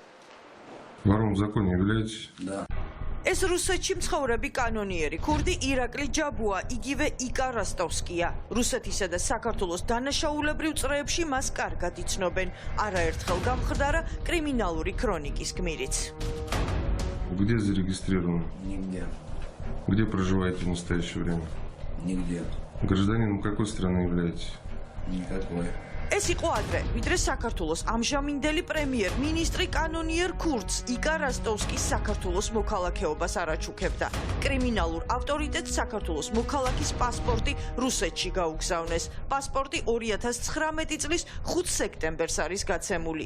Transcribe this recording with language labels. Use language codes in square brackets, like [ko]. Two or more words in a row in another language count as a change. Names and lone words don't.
[ka] ეს რუსეთში მცხოვრები კანონიერი ქურდი ირაკლი ჯაბუა, იგივე იკა როსტოვსკია. რუსეთისა და საქართველოს დანაშაულებრივ წრეებში მას კარგად იცნობენ. არაერთხელ გამხდარა კრიმინალური ქრონიკის გმირიც. [ru] Где зарегистрирован? Нигде. Где проживаете в настоящее время? Нигде. Гражданином какой страны являетесь? Никакой. [ka] ეს იყო ადრე, ვიდრე საქართველოს ამჟამინდელი პრემიერ-მინისტრი კანონიერ ქურდს იკა როსტოვსკის საქართველოს მოქალაქეობას არაჩუქებდა. კრიმინალურ ავტორიტეტს საქართველოს მოქალაქის პასპორტი რუსეთში გაუგზავნეს. პასპორტი 2019 წლის 5 სექტემბერს არის გაცემული.